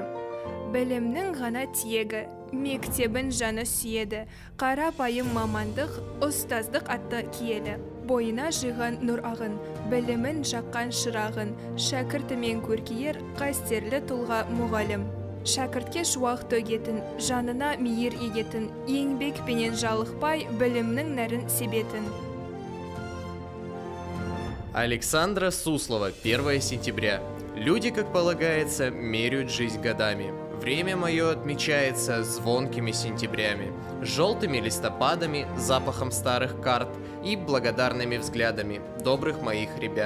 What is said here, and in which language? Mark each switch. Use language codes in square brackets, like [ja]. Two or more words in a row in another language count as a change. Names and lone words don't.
[kk] Білімнің ғана тиегі, мектебін жаны сүйеді, қарапайым мамандық, ұстаздық атты киелі. Бойына жиған нұр ағын, білімін жаққан шырағын, шәкіртімен көркейер, қастерлі тұлға мұғалім. Шәкіртке шуақ төгетін, жанына мейір егетін, еңбек пенен жалықпай, білімнің нәрін себетін. [ru] Александра Суслова, 1 сентября. Люди, как полагается, меряют жизнь годами. Время мое отмечается звонкими сентябрями, желтыми листопадами, запахом старых карт и благодарными взглядами добрых моих ребят.